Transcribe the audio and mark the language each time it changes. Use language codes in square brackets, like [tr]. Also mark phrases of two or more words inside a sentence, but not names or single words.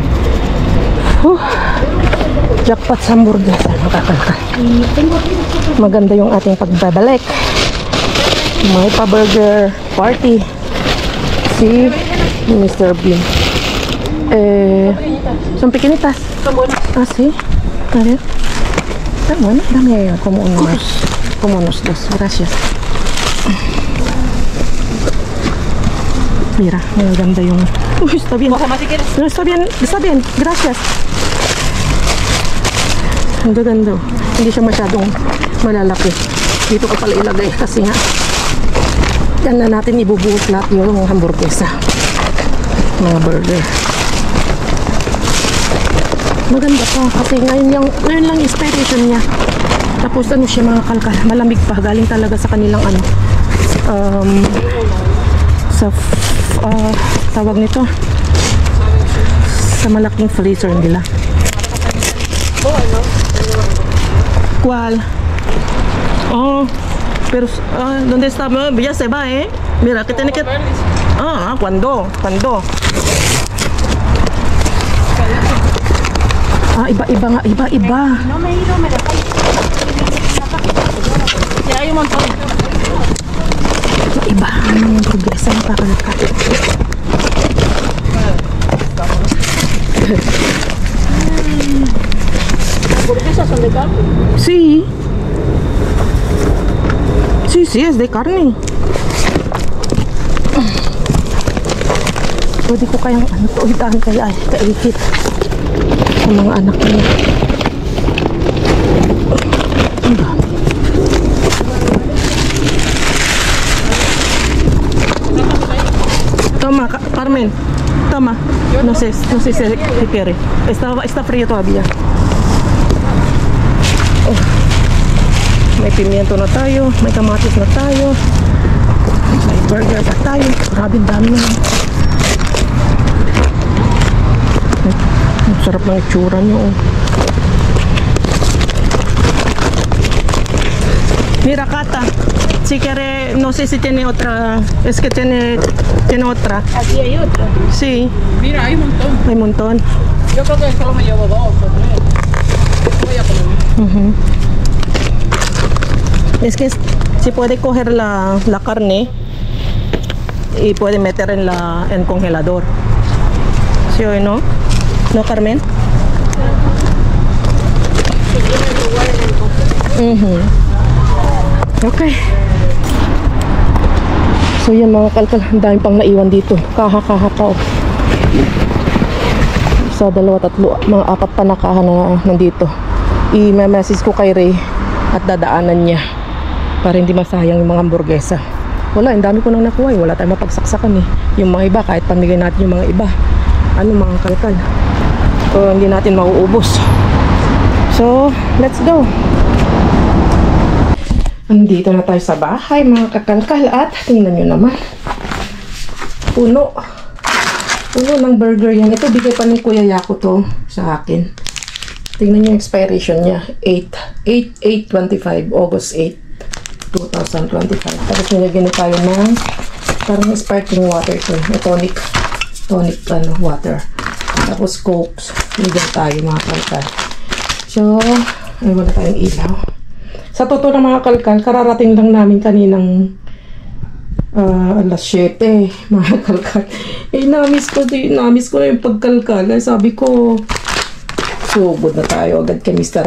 [tl] Jackpot sa hamburguesa, makakalkal. Maganda yung ating pagbabalik. May pa-burger party si Mr. Bean. [es] Son pequeñitas. Son buenas. Ah, sí. A ver. Está bueno. Dame como uno más. Como unos 2. Gracias. Mira, [tl] maganda yung... Uy, [es] está bien. Coge más si quieres. No, está bien. Gracias. [tl] Ang ganda. Hindi siya masyadong malalaki. Dito ko pala ilagay kasi nga yan na natin ibubuhos lahat yung hamburguesa. Mga burger. Maganda pa kasi ngayon lang expiration niya. Tapos ano siya mga kalkal. Malamig pa. Galing talaga sa kanilang ano. Tawag nito. Sa malaking freezer nila. [es] ¿Cuál? Oh, pero ¿dónde está? Ya se va, ¿eh? Mira, que tiene que... ¿cuándo? [tl] Iba. [es] No me he ido, me dejó. Ya hay un montón. [tl] Iba, yung progresa ng kakalaka. [es] ¿Hamburguesas son de carne? Sí. Sí, es de carne. [tl] Pwede ko kayang itaan kaya kaikit sa mga anak niya. Ang dami. [es] Toma, Carmen. Toma. No sé si quiere. Está frío todavía. [tl] May pimiento na tayo, may kamatis na tayo, may burger pa tayo. Grabe, dami na. Ang sarap ng itsura nyo. [es] Mira, Cata, si quiere, no sé si tiene otra, es que tiene otra. Aquí hay otra. Sí, Mira, hay un montón. hay un montón. Yo creo que solo me llevo 2 o 3. Voy a poner. Es que se puede coger la carne y puede meter en el congelador. ¿Sí o no? ¿No, Carmen? [tl] Okay. So yan mga kalkal, ang dami pang naiwan dito. Kaha pa. Isa, dalawa, tatlo, mga 4 pa na kaha na nandito. I-message ko kay Ray at dadaanan niya para hindi masayang yung mga hamburguesa. Wala, ang dami ko nang nakuha. Wala tayong mapagsaksakan eh. Yung mga iba, kahit pamigay natin yung mga iba. Mga kalkal. So, hindi natin mauubos. [en] So, let's go. [tl] Andito na tayo sa bahay, mga kakalkal. At, tingnan nyo naman. Puno ng burger yan. Ito, bigay pa ni Kuya Yako to sa akin. Tingnan nyo yung expiration niya. 8/8/25, August 8. 2025. Tapos nilagyan na tayo ng parang [en] sparkling water [tl] to. [en] Tonic water. [tl] Tapos cokes. Nilagyan tayo mga kalkal. So, ay wala tayong ilaw. Sa totoo na mga kalkal, kararating lang namin kaninang alas 7 mga kalkal. Namiss ko na yung pagkalkal. Sabi ko, sugod na tayo agad kay Mr.